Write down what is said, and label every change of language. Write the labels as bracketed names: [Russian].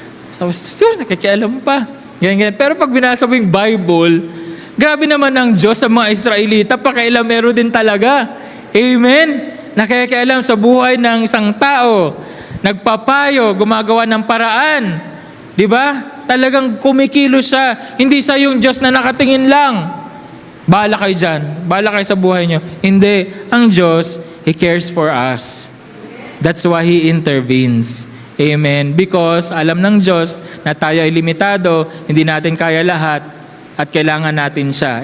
[Filipino] Sabi, nakikialam pa. Ganyan-ganyan. Pero pag binasa mo yung Bible, grabe naman ang Diyos sa mga Israelita, pakialamero din talaga. Amen? Nakikialam sa buhay ng isang tao. Nagpapayo, gumagawa ng paraan. Di ba? Talagang kumikilo siya. Hindi sa yung Diyos na nakatingin lang. Bahala kayo dyan. Bahala kayo sa buhay nyo. Hindi. Ang Diyos, [English] He cares for us. That's why He intervenes. Amen. [Filipino] Because alam ng Diyos na tayo ay limitado, hindi natin kaya lahat, at kailangan natin siya.